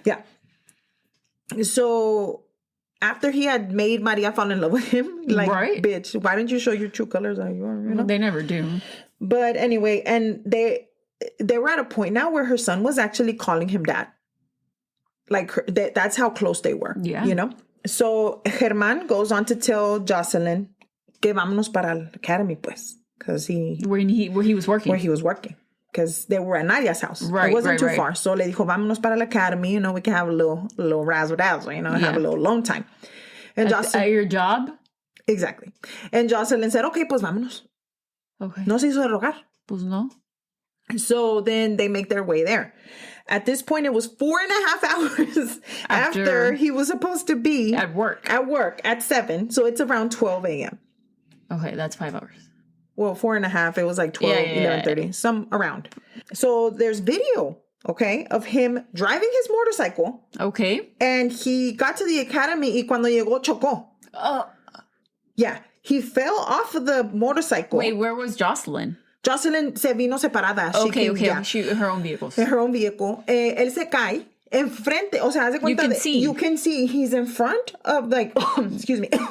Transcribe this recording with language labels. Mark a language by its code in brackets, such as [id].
[en] Yeah. So after he had made Maria fall in love with him, like, bitch, why didn't you show your true colors? You know? They never do. But anyway, and they were at a point now where her son was actually calling him dad. Like, that's how close they were. Yeah. You know? So Germán goes on to tell Jocelyn [es] que vámonos para el academy, pues. [en] Because where he was working. Where he was working. Because they were at Nadia's house. Right, it wasn't too far. So [es] le dijo, vámonos para la academy. [en] You know, we can have a little razzle-dazzle, you know, have a little alone time. And Jocelyn... At your job? Exactly. And Jocelyn said, okay, [es] pues vámonos. [en] Okay. [es] No se hizo de rogar. Pues no. [en] So then they make their way there. At this point, it was 4.5 hours after he was supposed to be... At work. At 7. So it's around 12 a.m. Okay, that's 5 hours. Well, 4.5. It was like 12, 11:30. Some around. So there's video, okay, of him driving his motorcycle. Okay. And he got to the academy [es] y cuando llegó chocó. [en] Yeah. He fell off of the motorcycle. Wait, where was Jocelyn? [es] Jocelyn se vino separada. [en] Okay. Her own vehicles. Her own vehicle. [es] Él se cae enfrente. O sea, haz de cuenta. [en] You can see he's in front of, like, excuse me.